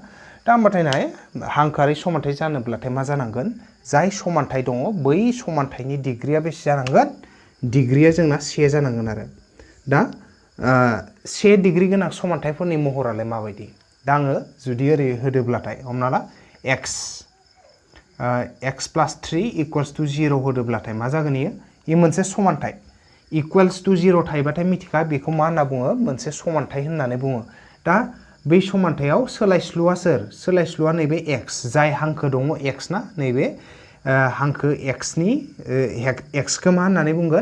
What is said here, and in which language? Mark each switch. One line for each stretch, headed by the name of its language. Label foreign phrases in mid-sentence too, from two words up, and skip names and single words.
Bodo: दा होमबाथाय नाय हांखोआरि समानथाय जानोब्लाथाय मा जानांगोन? जाय समानथाय दङ बै समानथायनि डिग्रीया बेसे जानांगोन? डिग्रीया जोंना 1 जानांगोन आरो। दा 1 डिग्री गोनां समानथायफोरनि महरालाय माबायदि? दा आङो जुदि ओरै होदोब्लाथाय हमना ला
English: x plus 3 equals to 0
Bodo: होदोब्लाथाय मा जागोन इयो? इयो मोनसे समानथाय।
English: equals to 0
Bodo: थायोबाथाय मिथिखा बेखौ मा होनना बुङो? मोनसे समानथाय होननानै बुङो। दा बै समानथायाव सोलायस्लुआ सोर? सोलायस्लुआ नैबे x जाय हांखो दङ x ना। नैबे हांखो x नि x खौ मा होननानै बुंगोन?